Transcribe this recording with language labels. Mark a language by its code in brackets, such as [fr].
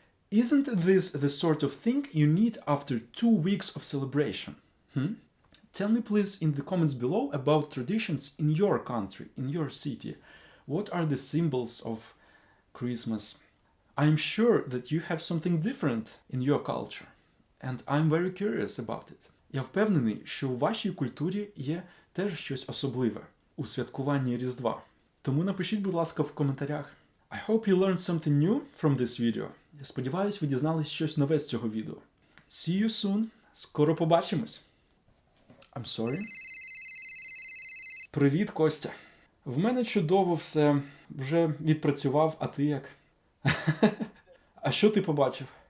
[en] Isn't this the sort of thing you need after 2 weeks of celebration? Tell me please in the comments below about traditions in your country, in your city. What are the symbols of Christmas? I'm sure that you have something different in your culture, and I'm very curious about it. [uk] Я впевнений, що у вашій культурі є теж щось особливе у святкуванні Різдва. Тому напишіть, будь ласка, в коментарях. [en] I hope you learned something new from this video. [uk] Я сподіваюсь, ви дізнались щось нове з цього відео. [en] See you soon. [uk] Скоро побачимось. [en] I'm sorry. [uk] Привіт, Костя. В мене чудово все. Вже відпрацював, а ти як? А що ти побачив?